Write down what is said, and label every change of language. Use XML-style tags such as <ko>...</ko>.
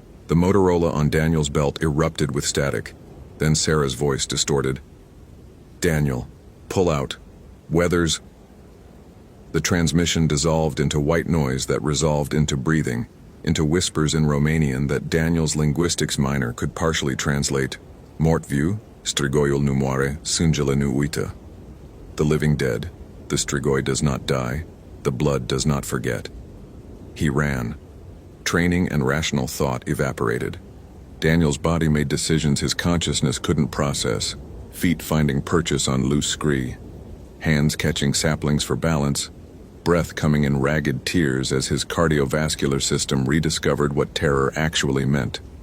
<en>The Motorola on Daniel's belt erupted with static. Then Sarah's voice distorted. Daniel, pull out. Weathers. The transmission dissolved into white noise that resolved into breathing, into whispers in Romanian that Daniel's linguistics minor could partially translate.</en> <ro>Mort viu, Strigoiul nu moare, sângele nu uită.</ro> <en>The living dead, the Strigoi does not die, the blood does not forget. He ran. Training and rational thought evaporated. Daniel's body made decisions his consciousness couldn't process, feet finding purchase on loose scree, hands catching saplings for balance, breath coming in ragged tears as his cardiovascular system rediscovered what terror actually meant.</en>